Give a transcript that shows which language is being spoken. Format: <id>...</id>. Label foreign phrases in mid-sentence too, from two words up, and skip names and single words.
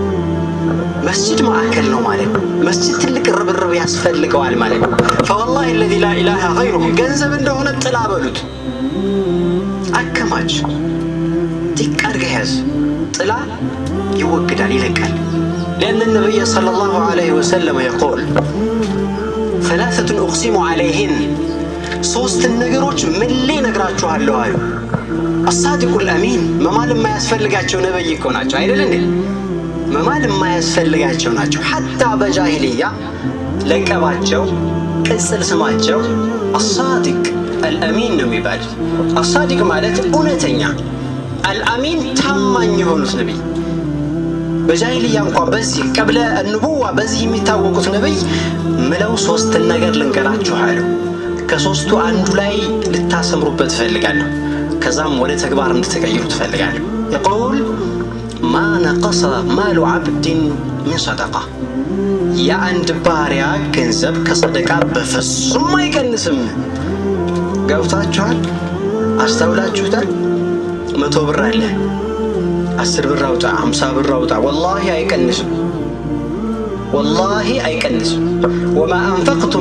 <am>መስጂድ ማዕከል ነው ማለት ነው። መስጂድ ትልቅ ርብርብ ያስፈልገዋል ማለት ነው።</am> <ar>فوالله الذي لا إله غيره</ar> <am>ገንዘብ እንደሆነ ጥላ በሉት፣ አከማች፣ ጢቅ አድርገህ ያዝ። ጥላ ይወግዳል፣ ይለቃል።</am> <ar>لأن النبي صلى الله عليه وسلم يقول ثلاثة أقسم عليهن</ar> <am>ሶስት ነገሮች ምሌ ነግራችኋለሁ አሉ።</am> <ar>الصادق الأمين</ar> <am>መማል የማያስፈልጋቸው ነብይ እኮ ናቸው አይደል እንዴ? መማል የማያስፈልጋቸው ናቸው። ሐታ በጃሂልያ ለቀባቸው ቅጽል ስማቸው</am> <ar>الصادق الأمين</ar> <am>ነው የሚባሉት። አሳዲቅ ማለት እውነተኛ፣ አልአሚን ታማኝ የሆኑት ነብይ። በጃሂልያ እንኳን በዚህ</am> <ar>قبل النبوة</ar> <am>በዚህ የሚታወቁት ነብይ ምለው ሶስት ነገር ልንገራችሁ አሉ። ከሶስቱ አንዱ ላይ ልታሰምሩበት ፈልጋለሁ። ከዛም ወደ ተግባር እንድትቀይሩት ፈልጋለሁ።</am> <ar>يقول ما نقص مال عبد من صدقة</ar> <am>የአንድ ባሪያ ገንዘብ ከሰደቃ በፍጹም አይቀንስም። ገብታችኋል? አስተውላችሁታል? 100 ብር አለ፣ 10 ብር አውጣ፣ 50 ብር አውጣ፣ ወላሂ አይቀንስም። ወላሂ አይቀንስም።</am> <ar>وما أنفقتم</ar>